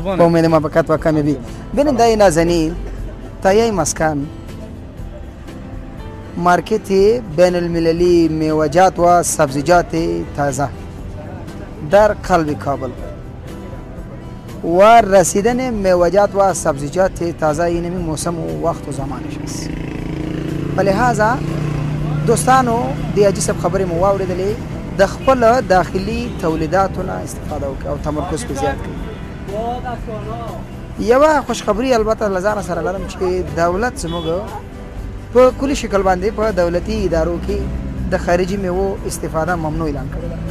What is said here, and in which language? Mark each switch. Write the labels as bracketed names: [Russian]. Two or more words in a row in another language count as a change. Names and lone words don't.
[Persian] با امید موفقیت و کامیابی. بیننده نازنین تایه مسکن مارکت بین المللی میوه‌جات و سبزیجات تازه در قلب کابل و رسیدن میوه‌جات و سبزیجات تازه این موسم و وقت و زمانش است. [Pashto] لہذا دوستانو د حاجي صاحب خبرې مو واورېدلې د خپل داخلي تولیداتو نه استفاده وکړئ او تمرکز په زیات کړئ. یوه خوشخبري البته له ځانه سره لرم چې دولت زموږ په کلي شکل باندې په دولتي ادارو کې د خارجي میوو استفاده ممنوع اعلان کړی ده.